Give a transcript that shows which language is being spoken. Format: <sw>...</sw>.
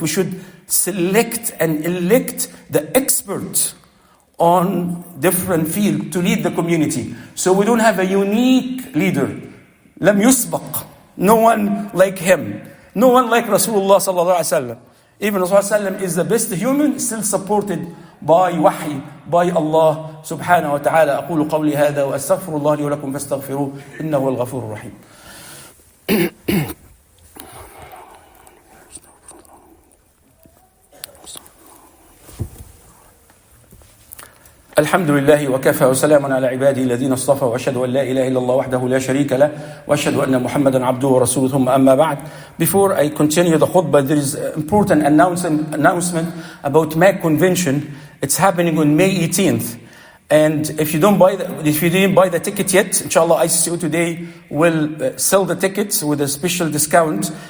<en>We should select and elect the expert on different fields to lead the community. So we don't have a unique leader.</en> <ar>لم يسبق.</ar> <en>No one like him. No one like Rasulullah sallallahu alaihi wasallam. Even Rasulullah sallallahu alaihi wasallam is the best human, still supported by wahy, by Allah subhanahu wa ta'ala.</en> <ar>أقول قولي هذا وأستغفر الله لي ولكم فاستغفروه إنه هو الغفور الرحيم. الحمد لله وكفى وسلام على عباده الذين اصطفى واشهد ان لا اله الا الله وحده لا شريك له واشهد ان محمدا عبده ورسوله ثم اما بعد.</ar> <en>Before I continue the khutbah, there is an important announcement about MAC convention. It's happening on May 18th. And if you didn't buy the ticket yet, inshallah ICCO today will sell the tickets with a special discount.</en>